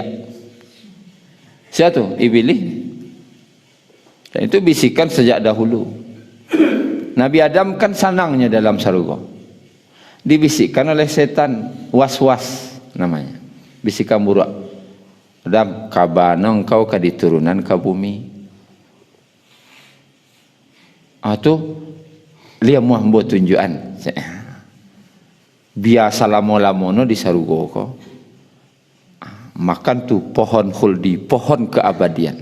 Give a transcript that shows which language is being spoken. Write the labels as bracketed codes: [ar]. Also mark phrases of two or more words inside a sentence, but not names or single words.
[id] Siapa tu? Iblis. Dan itu bisikan sejak dahulu. [min] Nabi Adam kan sanangnya dalam surga. [id] Dibisikkan oleh setan, was-was namanya. Bisikan buruk. Adam, [min] kabana engkau ka diturunan ke bumi. Tu lihat muah buat tunjukan. Biasa lama-lama no di sarugo ko. [id] Makan tu pohon khuldi, pohon keabadian.